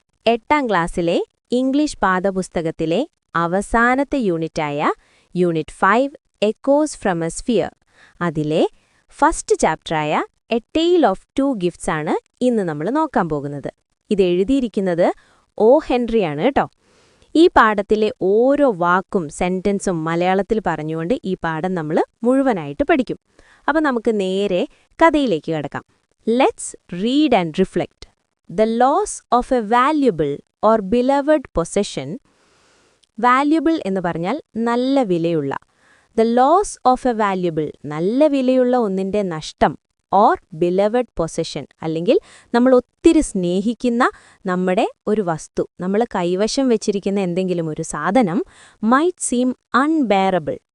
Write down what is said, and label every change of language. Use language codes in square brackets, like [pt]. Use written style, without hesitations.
[ml] 8ാം ക്ലാസ്സിലെ ഇംഗ്ലീഷ് പാഠപുസ്തകത്തിലെ അവസാനത്തെ യൂണിറ്റായ unit 5 echoes from A sphere അതിലെ first ചാപ്റ്ററായ A tale of two gifts ആണ് ഇന്ന് നമ്മൾ നോക്കാൻ പോകുന്നത്. ഇത് എഴുതിയിരിക്കുന്നത് ഒ ഹെൻറിയാണ് കേട്ടോ. ഈ പാഠത്തിലെ ഓരോ വാക്കും സെന്റൻസും മലയാളത്തിൽ പറഞ്ഞുകൊണ്ട് ഈ പാഠം നമ്മൾ മുഴുവനായിട്ട് പഠിക്കും. അപ്പോൾ നമുക്ക് നേരെ കഥയിലേക്ക് കടക്കാം. [en] Let's read and reflect. The loss of a valuable or beloved possession. [ml] Valuable എന്ന് പറഞ്ഞാൽ നല്ല വിലയുള്ള. [en] The loss of a valuable [ml] നല്ല വിലയുള്ള ഒന്നിൻ്റെ നഷ്ടം [en] or beloved possession [ml] അല്ലെങ്കിൽ നമ്മൾ ഒത്തിരി സ്നേഹിക്കുന്ന നമ്മുടെ ഒരു വസ്തു, നമ്മൾ കൈവശം വെച്ചിരിക്കുന്ന എന്തെങ്കിലും ഒരു സാധനം [en] might seem unbearable.